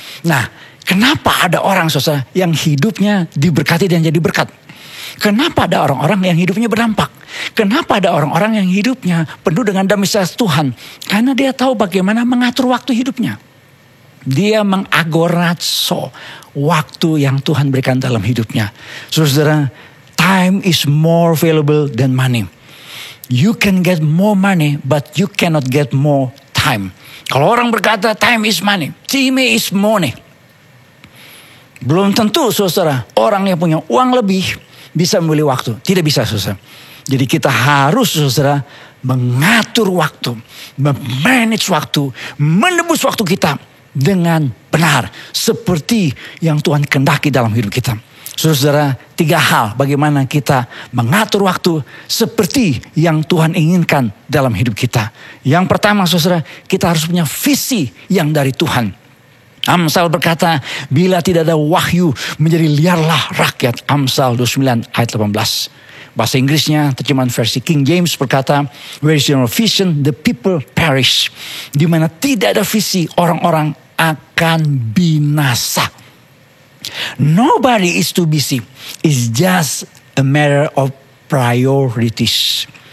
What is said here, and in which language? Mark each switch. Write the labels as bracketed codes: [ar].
[id] Nah, kenapa ada orang saudara yang hidupnya diberkati dan jadi berkat? Kenapa ada orang-orang yang hidupnya berdampak? Kenapa ada orang-orang yang hidupnya penuh dengan damai sejahtera Tuhan? Karena dia tahu bagaimana mengatur waktu hidupnya. Dia mengagorazo waktu yang Tuhan berikan dalam hidupnya. [en] Saudara, time is more valuable than money. You can get more money, but you cannot get more time. [id] Kalau orang berkata [en] time is money, time is money. [id] Belum tentu saudara, orang yang punya uang lebih bisa membeli waktu. Tidak bisa saudara. Jadi kita harus saudara mengatur waktu, memanage waktu, menebus waktu kita dengan benar seperti yang Tuhan kehendaki dalam hidup kita. Saudara, 3 hal bagaimana kita mengatur waktu seperti yang Tuhan inginkan dalam hidup kita. Yang pertama saudara, kita harus punya visi yang dari Tuhan. Amsal berkata, bila tidak ada wahyu menjadi liarlah rakyat. Amsal 29 ayat 18. Bahasa Inggrisnya terjemahan versi King James berkata, [en] where is your vision, the people perish. [id] Di mana tidak ada visi, orang-orang akan binasa. [en] Nobody is too busy. It's just a matter of priorities.